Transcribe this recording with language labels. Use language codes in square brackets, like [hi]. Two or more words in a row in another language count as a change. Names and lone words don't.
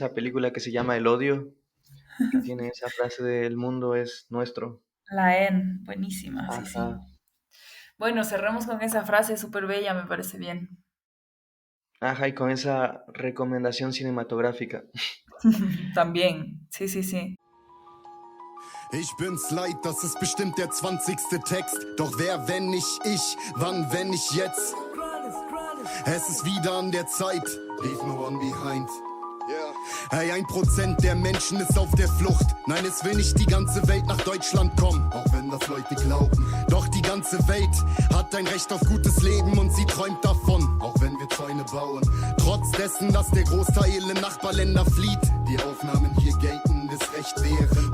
[es] esa película que se llama El Odio, que tiene esa frase de el mundo es nuestro. la N, buenísima, sí, sí. Ajá. Bueno, cerremos con esa frase súper bella, me parece bien. Ajá, y con esa recomendación cinematográfica. También, sí, sí, sí. [de] Ich bin's leid, das ist bestimmt der 20. Text. Doch wer, wenn nicht ich, wann, wenn nicht jetzt? Es ist wieder an der Zeit. [en] Leave no one behind. [de] Hey, 1% der Menschen ist auf der Flucht. Nein, es will nicht die ganze Welt nach Deutschland kommen, auch wenn das Leute glauben. Doch die ganze Welt hat ein Recht auf gutes Leben und sie träumt davon, auch wenn wir Zäune bauen. Trotz dessen, dass der Großteil in Nachbarländer flieht, die Aufnahmen hier geltendes Recht wären.